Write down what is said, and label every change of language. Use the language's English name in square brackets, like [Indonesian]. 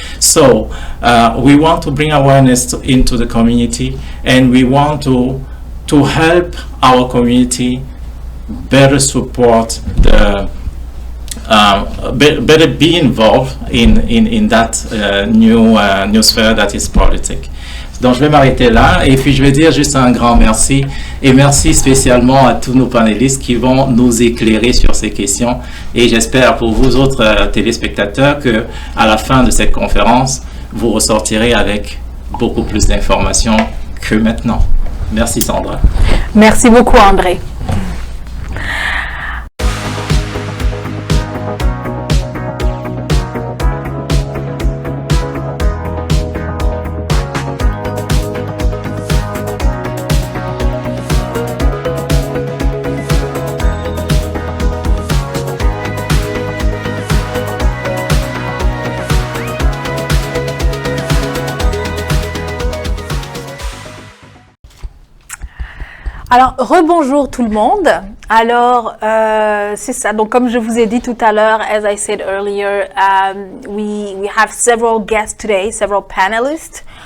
[English] So we want to bring awareness into the community, and we want to help our community better support the better be involved in that new sphere that is politics. [French] Donc je vais m'arrêter là et puis je vais dire juste un grand merci et merci spécialement à tous nos panélistes qui vont nous éclairer sur ces questions, et j'espère pour vous autres téléspectateurs que à la fin de cette conférence vous ressortirez avec beaucoup plus d'informations que maintenant. Merci Sandra. Merci beaucoup André. Alors, rebonjour tout le monde. Alors, c'est ça. Donc, comme je vous ai dit tout à l'heure, [English] as I said earlier, we have several guests today, several panelists.